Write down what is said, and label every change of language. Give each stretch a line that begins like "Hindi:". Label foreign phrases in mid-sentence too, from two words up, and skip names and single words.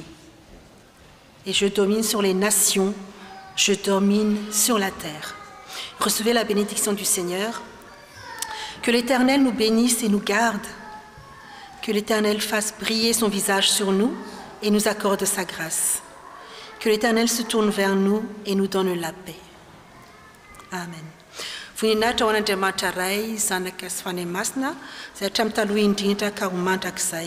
French: Et je domine sur les nations, je domine sur la terre. Recevez la bénédiction du Seigneur. Que l'Éternel nous bénisse et nous garde. Que l'Éternel fasse briller son visage sur nous et nous accorde sa grâce. Que l'Éternel se tourne vers nous et nous donne la paix. Amen.
Malagasy: Voninahitra ho an'Andriamanitra ray zanaka sy fanemasina izay hatramin'ny taloha indrindra ka ho mandrakizay.